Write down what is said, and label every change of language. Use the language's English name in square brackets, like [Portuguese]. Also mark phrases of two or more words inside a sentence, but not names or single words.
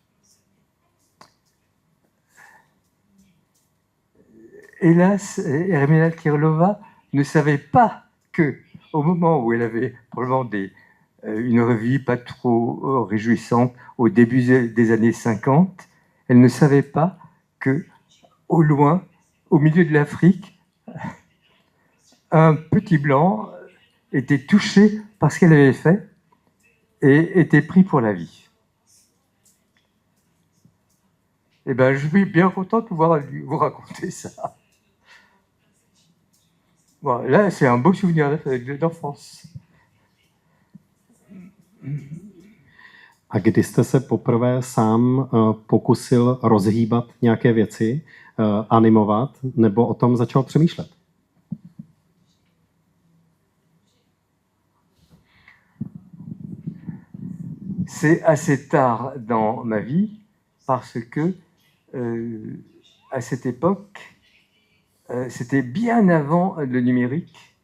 [French] Hélas, Hermina Tirlova ne savait pas que, au moment où elle avait probablement une revue pas trop réjouissante au début des années 50, elle ne savait pas que, au loin, au milieu de l'Afrique, un petit blanc était touché par ce qu'elle avait fait et était pris pour la vie. Eh bien, je suis bien content de pouvoir vous raconter ça. Bon, là, c'est un beau souvenir d'enfance. [Czech] A kdy jste se poprvé sám pokusil rozhýbat nějaké věci, animovat, nebo o tom začal přemýšlet? [French] C'est assez tard dans ma vie parce que à cette époque, c'était bien avant le numérique.